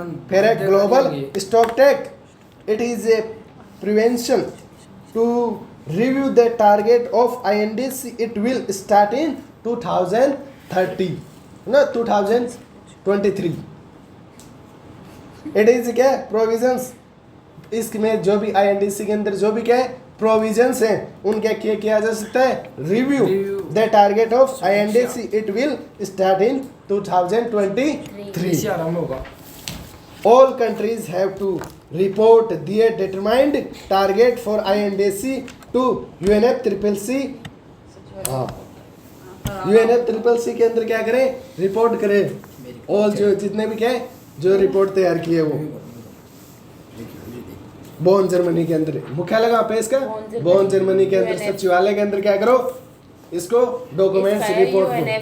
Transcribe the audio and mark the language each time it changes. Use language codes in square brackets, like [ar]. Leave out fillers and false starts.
[hi] फिर है global Stocktake. [en] It is a prevention to review the target of INDC. It will start in 2030, no 2023. It is [hi] क्या provisions, इसमें जो भी INDC के अंदर जो भी क्या प्रोविजंस हैं उनके किया जा सकता है [en] Review the target of INDC. It will start in 2023. [hi] इससे आरंभ होगा. [en] All countries have to report their determined target for INDC to UNFCCC. [hi] हाँ, UNFCCC के अंदर क्या करें, रिपोर्ट करें ऑल जो जितने भी क्या है जो रिपोर्ट तैयार किए वो बोन जर्मनी के अंदर मुख्यालय कहाँ पे इसका बोन जर्मनी के अंदर सचिवालय के अंदर क्या करो इसको डॉक्यूमेंट्स रिपोर्ट को.